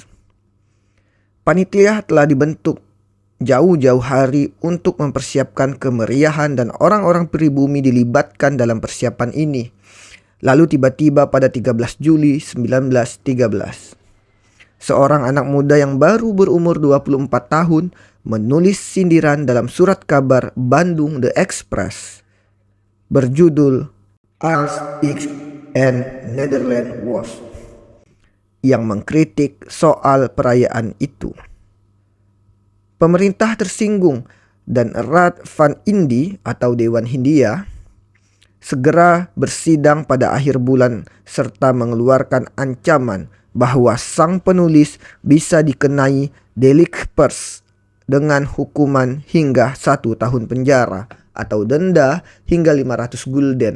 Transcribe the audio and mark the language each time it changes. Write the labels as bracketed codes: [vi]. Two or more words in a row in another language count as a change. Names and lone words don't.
[id] Panitia telah dibentuk jauh-jauh hari untuk mempersiapkan kemeriahan dan orang-orang pribumi dilibatkan dalam persiapan ini. Lalu tiba-tiba pada 13 Juli 1913, seorang anak muda yang baru berumur 24 tahun menulis sindiran dalam surat kabar Bandung The Express berjudul Als ik en Nederland was, yang mengkritik soal perayaan itu. Pemerintah tersinggung dan Raad van Indië atau Dewan Hindia segera bersidang pada akhir bulan serta mengeluarkan ancaman bahwa sang penulis bisa dikenai delik pers dengan hukuman hingga 1 tahun penjara atau denda hingga 500 gulden.